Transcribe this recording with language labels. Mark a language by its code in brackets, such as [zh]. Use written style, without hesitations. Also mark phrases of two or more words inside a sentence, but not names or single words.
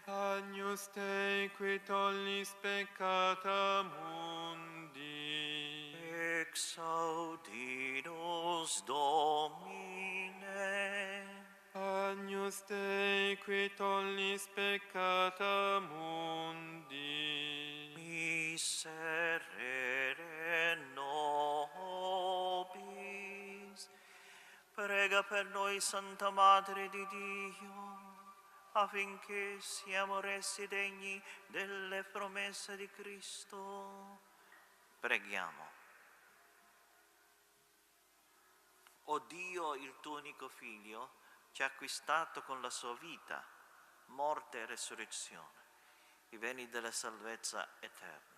[la] Agnus Dei qui tollis peccata mundi, exaudinus Domine. Agnus Dei qui tollis peccata mundi, miserere nobis. [it] Prega per noi, Santa Madre di Dio, affinché siamo resi degni delle promesse di Cristo. Preghiamo. O Dio, il tuo unico Figlio, ci ha acquistato con la sua vita, morte e resurrezione, i beni della salvezza eterna.